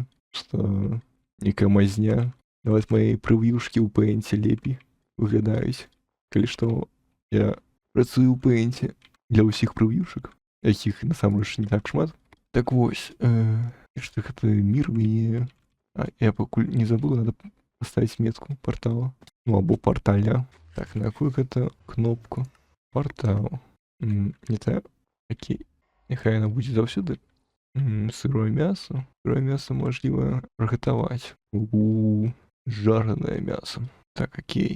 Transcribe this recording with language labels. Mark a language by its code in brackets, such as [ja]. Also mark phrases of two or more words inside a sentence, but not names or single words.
[be] Што нейкая мазня. Нават мае прывьюшкі ў пэйнце лепей выглядаюць. Калі што, я працую ў пэйнце для ўсіх прывьюшак, якіх насамрэч не так шмат. Так вось, што гэты мір мяне... Я пакуль не забыл, надо паставіць метку партала. Ну, або парталя. Так, на якую гэта кнопку? Партал. Не так. Окей. Няхай яна будзе заўсёды. Сырое мясо. Сырое мясо можліва прыгатаваць. Жаранае мясо. Так, окей.